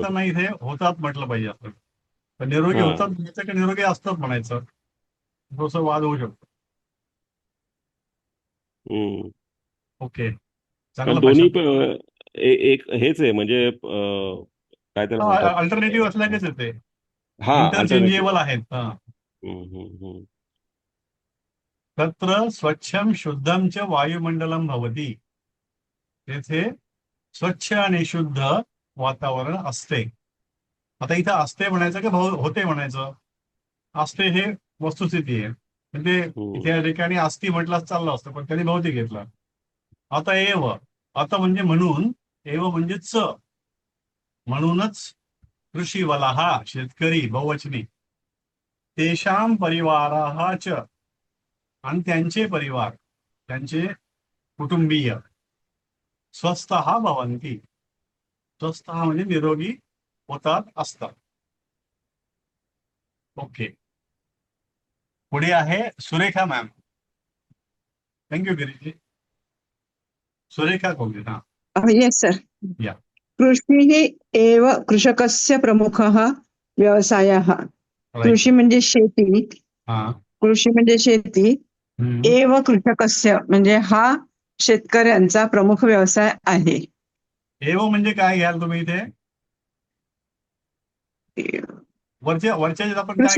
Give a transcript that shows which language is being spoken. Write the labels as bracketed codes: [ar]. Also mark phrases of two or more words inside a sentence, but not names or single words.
[mr] घेताना इथे होतात म्हटलं पाहिजे असं. तर निरोगी होतात म्हणायचं की निरोगी असतात म्हणायचं थोडंसं वाद होऊ शकतो. ओके चांगलं दोन्ही भाषा. एक हेच आहे म्हणजे काय त्याला म्हणतात अल्टरनेटिव्ह असल्यानेच येते. हा इंटरचेंजेबल आहेत. [sa] तत्र स्वच्छम शुद्धम च वायुमंडलम भवती. [mr] तेथे स्वच्छ आणि शुद्ध वातावरण असते. आता इथं असते म्हणायचं की होते म्हणायचं. असते हे वस्तुस्थिती आहे. म्हणजे इथे या ठिकाणी असती म्हटलं चाललं असतं पण त्यांनी भवती घेतला. आता आता म्हणजे म्हणून म्हणजे च म्हणूनच कृषीवलाहा शेतकरी बहुवचनी [sa] तेषां परिवाराः च [mr] आणि त्यांचे परिवार त्यांचे कुटुंबीय [sa] स्वस्थः भवन्ति. [mr] स्वस्थ म्हणजे निरोगी होतात असतात. ओके पुढे आहे सुरेखा मॅम. थँक्यू गिरीजी. सुरेखा कोगले. हा [en] Yes sir. [mr] या. [sa] कृषिः एव कृषकस्य प्रमुखः व्यवसायः. [mr] कृषी म्हणजे शेती. हा कृषी म्हणजे शेती. [sa] एव कृषकस्य [mr] म्हणजे हा शेतकऱ्यांचा प्रमुख व्यवसाय आहे. म्हणजे काय घ्याल तुम्ही इथे वरच्या आपण काय